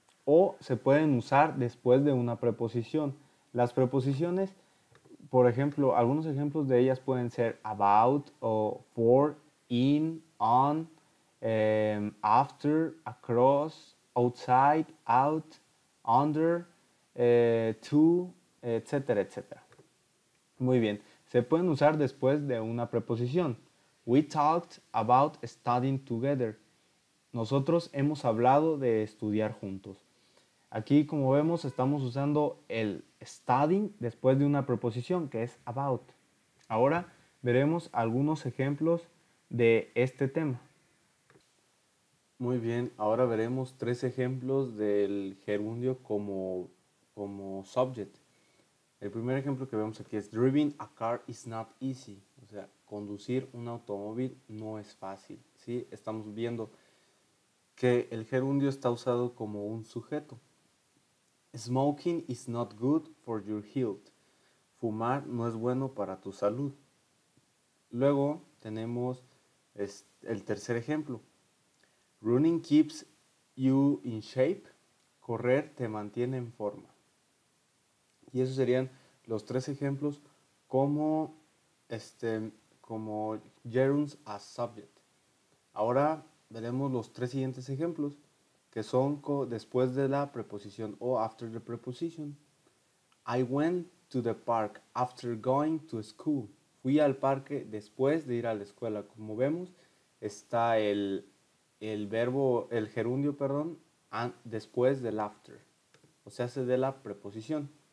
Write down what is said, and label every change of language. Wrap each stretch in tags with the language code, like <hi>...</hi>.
<es>O se pueden usar después de una preposición. Las preposiciones, por ejemplo, algunos ejemplos de ellas pueden ser about o for, in, on, after, across, outside, out, under, to, etcétera, etcétera. Muy bien, se pueden usar después de una preposición.</es> <en>We talked about studying together.</en> <es>Nosotros hemos hablado de estudiar juntos. Aquí, como vemos, estamos usando el studying después de una preposición que es about. Ahora veremos algunos ejemplos de este tema. Muy bien, ahora veremos tres ejemplos del gerundio como subject. El primer ejemplo que vemos aquí es</es> <en>driving a car is not easy.</en> <es>O sea, conducir un automóvil no es fácil. ¿Sí? Estamos viendo que el gerundio está usado como un sujeto.</es> <en>Smoking is not good for your health.</en> <es>Fumar no es bueno para tu salud. Luego tenemos el tercer ejemplo.</es> <en>Running keeps you in shape.</en> <es>Correr te mantiene en forma. Y esos serían los tres ejemplos como, como</es> <en>gerunds as subject.</en> <es>Ahora veremos los tres siguientes ejemplos que son después de la preposición o</es> <en>after the preposition. I went to the park after going to school.</en> <es>Fui al parque después de ir a la escuela. Como vemos, está el verbo, el gerundio, perdón, después del after. O sea, hace de la preposición.</es>